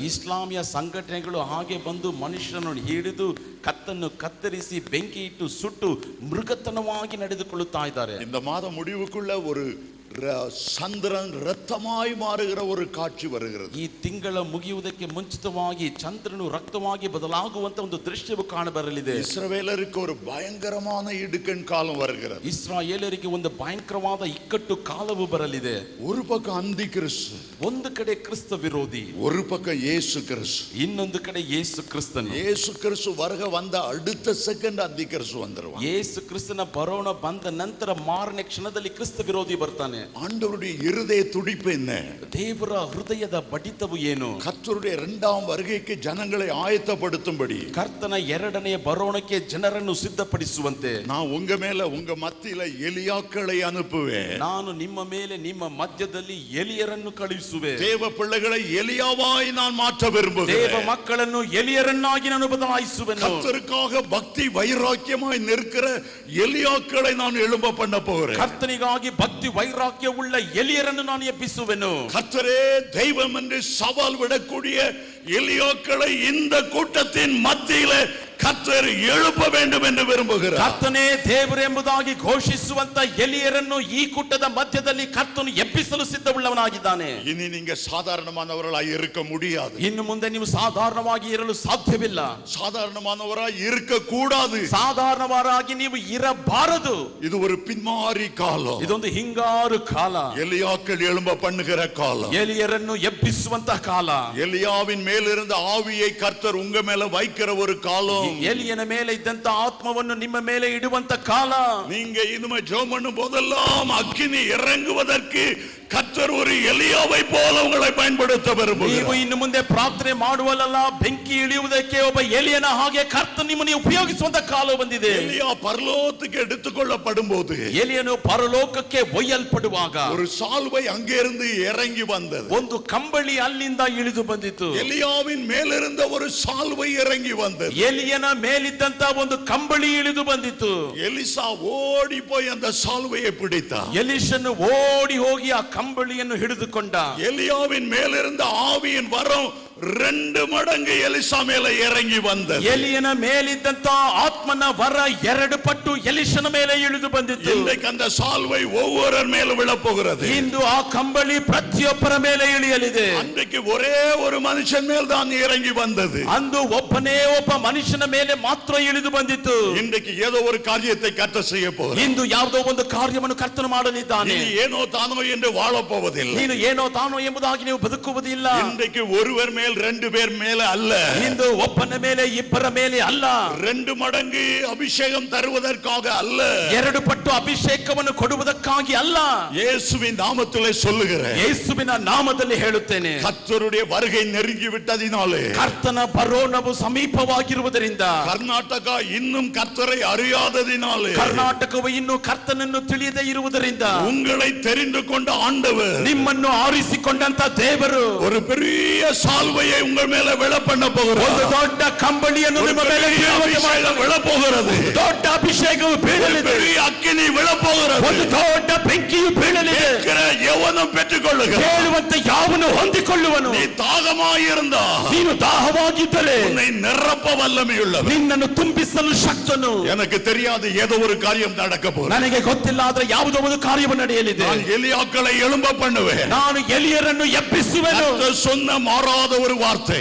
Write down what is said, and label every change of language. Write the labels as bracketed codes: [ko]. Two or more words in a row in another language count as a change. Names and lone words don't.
[kn] ಇಸ್ಲಾಮಿಯ ಸಂಘಟನೆಗಳು ಹಾಗೆ ಬಂದು ಮನುಷ್ಯನನ್ನು ಹಿಡಿದು ಕತ್ತನ್ನು ಕತ್ತರಿಸಿ ಬೆಂಕಿ ಇಟ್ಟು ಸುಟ್ಟು ಮೃಗತನವಾಗಿ ನಡೆದುಕೊಳ್ಳುತ್ತಾ ಇದ್ದಾರೆ. [ta] இந்த மாத முடிவுக்குள்ள ஒரு சந்திரன் ரத்தமாய் மாறுகிற ஒரு காட்சி வருகிறது. [kn] ಈ ತಿಂಗಳ ಮುಗಿಯುವುದಕ್ಕೆ ಮುಂಚಿತವಾಗಿ ಚಂದ್ರನು ರಕ್ತವಾಗಿ ಬದಲಾಗುವಂತ ಒಂದು ದೃಶ್ಯವು ಕಾಣಬರಲಿದೆ. [ta] இஸ்ரவேலருக்கு ஒரு பயங்கரமான இடுக்கண் காலம் வருகிறது. [kn] ಇಸ್ರಾಯೇಲರಿಗೆ ಒಂದು ಭಯಂಕರವಾದ ಇಕ್ಕಟ್ಟು ಕಾಲವು ಬರಲಿದೆ. [ta] ஒரு பக்கம் அந்திகிறிஸ்து, [kn] ಒಂದು ಕಡೆ ಕ್ರಿಸ್ತ ವಿರೋಧಿ, [ta] ஒரு பக்கம் இயேசு கிறிஸ்து. [kn] ಇನ್ನೊಂದು ಕಡೆ ಯೇಸು ಕ್ರಿಸ್ತನು. [ta] இயேசு கிறிஸ்து வருக வந்த அடுத்த செகண்ட் அந்திகிறிஸ்து வந்துருவான். [kn] ಯೇಸು ಕ್ರಿಸ್ತನ ಬರೋಣ ಬಂದ ನಂತರ ಮಾರನೇ ಕ್ಷಣದಲ್ಲಿ ಕ್ರಿಸ್ತ ವಿರೋಧಿ ಬರ್ತಾನೆ. [ta] ஆண்டவருடைய இருதய துடிப்பு என்ன? [kn] ದೇವರ ಹೃದಯದ ಬಡಿತವು ಏನು? [ta] கர்த்தருடைய இரண்டாம் வருகைக்கு ஜனங்களை ஆயத்தப்படுத்தும்படி, [kn] ಕರ್ತನ ಎರಡನೆಯ ಬರೋಣಕ್ಕೆ ಜನರನ್ನು ಸಿದ್ಧಪಡಿಸುವಂತೆ [ta] நான் உங்க மேல உங்க மத்தியில எலியாக்களை அனுப்புவேன். [kn] ನಾನು ನಿಮ್ಮ ಮೇಲೆ ನಿಮ್ಮ ಮಧ್ಯದಲ್ಲಿ ಎಲಿಯರನ್ನು ಕಳುಹಿಸುವೆ. [ta] தேவ பிள்ளைகளை எலியாவாய் நான் மாற்ற விரும்புகிறேன். [kn] ದೇವ ಮಕ್ಕಳನ್ನು ಎಲಿಯರನ್ನಾಗಿ ನಾನು ಬದಲಾಯಿಸುವೆನು. [ta] கர்த்தருக்காக பக்தி வைராக்கியமாய் நிற்கிற எலியாக்களை நான் எழும்ப பண்ண போகிறேன். [kn] ಕರ್ತನಿಗಾಗಿ ಭಕ್ತಿ ವೈರಾಗ್ಯ ವೈಭಾಗ್ಯ ಉಳ್ಳ ಎಲಿಯರನ್ನು ನಾನು ಎಬ್ಬಿಸುವೆನು. [ta] கர்த்தரே தெய்வம் என்று சவால் விடக்கூடிய எலியோக்களை இந்த கூட்டத்தின் மத்தியில கர்த்தர் எழுப்ப வேண்டும் என்று விரும்புகிறார். [kn] ಕರ್ತನೇ ದೇವರೆಂಬುದಾಗಿ ಘೋಷಿಸುವಂತ ಎಲಿಯರನ್ನು ಈ ಕೂಟದ ಮಧ್ಯದಲ್ಲಿ ಕರ್ತನು ಎಬ್ಬಿಸಲು ಸಿದ್ಧವುಳ್ಳವನಾಗಿದ್ದಾನೆ. [ta] இனி நீங்க சாதாரணமானவர்களாய் இருக்க முடியாது. [kn] ಇನ್ನು ಮುಂದೆ ನೀವು ಸಾಧಾರಣವಾಗಿ ಇರಲು ಸಾಧ್ಯವಿಲ್ಲ. [ta] சாதாரணமானவராய் இருக்க கூடாது. [kn] ಸಾಧಾರಣವಾಗಿ ನೀವು ಇರಬಾರದು. [ta] இது ஒரு பின்மாறி காலம். [kn] ಇದೊಂದು ಹಿಂಗಾರು ಕಾಲ. [ta] எலியாக்கள் எழும்ப பண்ணுகிற காலம். [kn] ಎಲಿಯರನ್ನು ಎಬ್ಬಿಸುವಂತ ಕಾಲ. [ta] எலியாவின் மேலிருந்த ஆவியை கர்த்தர் உங்க மேல வைக்கிற ஒரு காலம். [kn] ಎಲಿಯನ ಮೇಲೆ ಇದ್ದಂತ ಆತ್ಮವನ್ನು ನಿಮ್ಮ ಮೇಲೆ ಇಡುವಂತ ಕಾಲ. [ta] நீங்க இனிமே ஜெபம் பண்ணும் போதெல்லாம் அக்கினி இறங்குவதற்கு கர்த்தர் ஒரு எலியாவை போல உங்களை பயன்படுத்த விரும்புகிறார். [kn] ನೀವು ಇನ್ನು ಮುಂದೆ ಪ್ರಾರ್ಥನೆ ಮಾಡುವಲ್ಲ ಬೆಂಕಿ ಇಳಿಯುವುದಕ್ಕೆ ಒಬ್ಬ ಎಲಿಯನ ಹಾಗೆ ಕರ್ತನು ನಿಮ್ಮನ್ನು ಉಪಯೋಗಿಸುವಂತ ಕಾಲ ಬಂದಿದೆ. [ta] எலியா பரலோகத்துக்கு எடுத்துக்கொள்ளப்படும் போது [kn] ಎಲಿಯನು ಪರಲೋಕಕ್ಕೆ ಒಯ್ಯಲ್ಪಡುವಾಗ [ta] ஒரு சால்வை அங்கிருந்து இறங்கி வந்தது. [kn] ಒಂದು ಕಂಬಳಿ ಅಲ್ಲಿಂದ ಇಳಿದು ಬಂದಿತು. [ta] எலியாவின் மேலிருந்த ஒரு சால்வை இறங்கி வந்தது. [kn] ಎಲಿಯನ ಮೇಲಿದ್ದಂತ ಒಂದು ಕಂಬಳಿ ಇಳಿದು ಬಂದಿತು. [ta] எலிசா ஓடி போய் அந்த சால்வையை பிடித்தார். [kn] ಎಲಿಷನು ಓಡಿ ಹೋಗಿ ಆ ಕಂಬಳಿಯನ್ನು ಹಿಡಿದುಕೊಂಡ. [ta] எலியாவின் மேலிருந்த ஆவியின் வரம் 2 மடங்கு எலிசா மேல இறங்கி வந்தது. [kn] ಎಲಿಯನ ಮೇಲಿದ್ದಂತ ಆತ್ಮನ ವರ 2 ಪಟ್ಟು ಎಲಿಷನ ಮೇಲೆ ಇಳಿದು ಬಂದಿತು. [ta] இன்றைக்கு அந்த சால்வை ஒவ்வொரு மேல விழப் போகிறது. [kn] ಇಂದು ಆ ಕಂಬಳಿ ಪ್ರತಿಯೊಬ್ಬರ ಮೇಲೆ ಇಳಿಯಲಿದೆ. [ta] அன்றைக்கு ஒரே ஒரு மனுஷன் மேல் தான் இறங்கி வந்தது. [kn] ಅಂದು ಒಬ್ಬನೇ ಒಬ್ಬ ಮನುಷ್ಯನ ಮೇಲೆ ಮಾತ್ರ ಇಳಿದು ಬಂದಿತು. [ta] இன்றைக்கு ஏதோ ஒரு காரியத்தை கர்த்தர் செய்ய போகிறார். [kn] ಇಂದು ಯಾವುದೋ ಒಂದು ಕಾರ್ಯವನ್ನು ಕರ್ತನು ಮಾಡಲಿದ್ದಾನೆ. [ta] நீ ஏனோ தானோ என்று வாழப் போவதில்லை. [kn] ನೀನು ಏನೋ ತಾನೋ ಎಂಬುದಾಗಿ ನೀವು ಬದುಕುವುದಿಲ್ಲ. [ta] இன்றைக்கு ஒருவர் மேல் 2 பேர் மேல அல்ல. [kn] ಇಂದು ಒಬ್ಬನ ಮೇಲೆ ಇಬ್ಬರ ಮೇಲೆ ಅಲ್ಲ. [ta] 2 மடங்கு அபிஷேகம் தருவதற்காக அல்ல. [kn] 2 ಪಟ್ಟು ಅಭಿಷೇಕವನ್ನು ಕೊಡುವುದಕ್ಕಾಗಿ ಅಲ್ಲ. [ta] இயேசுவின் நாமத்திலே சொல்லுகிறேன். [kn] ಯೇಸುವಿನ ನಾಮದಲ್ಲಿ ಹೇಳುತ್ತೇನೆ. [ta] கர்த்தருடைய வருகை நெருங்கி விட்டதினாலே [kn] ಕರ್ತನ ಬರೋಣವು ಸಮೀಪವಾಗಿರುವುದರಿಂದ [ta] கர்நாடகா இன்னும் கர்த்தரை அறியாததினாலே [kn] ಕರ್ನಾಟಕವು ಇನ್ನೂ ಕರ್ತನನ್ನು ತಿಳಿಯದೇ ಇರುವುದರಿಂದ [ta] உங்களை தெரிந்து கொண்ட ஆண்டவர் [kn] ನಿಮ್ಮನ್ನು ಆರಿಸಿಕೊಂಡಂತ ದೇವರು [ta] ஒரு பெரிய சால்வையை உங்கள் மேல விழ பண்ண போகிறார். [kn] ಒಂದು ದೊಡ್ಡ ಕಂಬಳಿಯನ್ನು ನಿಮ್ಮ ಮೇಲೆ [ta] விழ போகிறது. [kn] ದೊಡ್ಡ ಅಭಿಷೇಕವು ಬೀಳಲಿದೆ. [ta] பெரிய அக்கினி விழ போகிறது. [kn] ಒಂದು ದೊಡ್ಡ ಬೆಂಕಿಯು ಬೀಳಲಿದೆ. [ta] எவனும் பெற்றுக்கொள்ளுக. [kn] ಕೇಳುವಂತ ಯಾವನು ಹೊಂದಿಕೊಳ್ಳುವನು. [ta] நீ தாகமாயிருந்தா [kn] ನೀನು ದಾಹವಾಗಿದ್ದರೆ [ta] உன்னை நிரப்ப வல்லமையுள்ளவர். [kn] ನಿನ್ನನ್ನು ತುಂಬಿಸಲು ಶಕ್ತನು. [ta] எனக்கு தெரியாது ஏதோ ஒரு காரியம் நடக்க போகிறது. [kn] ನನಗೆ ಗೊತ್ತಿಲ್ಲ ಆದ್ರೆ ಯಾವುದೋ ಒಂದು ಕಾರ್ಯವು ನಡೆಯಲಿದೆ. [ta] நான் எலியாக்களை எழும்ப பண்ணுவேன். [kn] ನಾನು ಎಲಿಯರನ್ನು ಎಬ್ಬಿಸುವೆನು. [ta] கர்த்தர் சொன்ன மாறாத ஒரு வார்த்தை.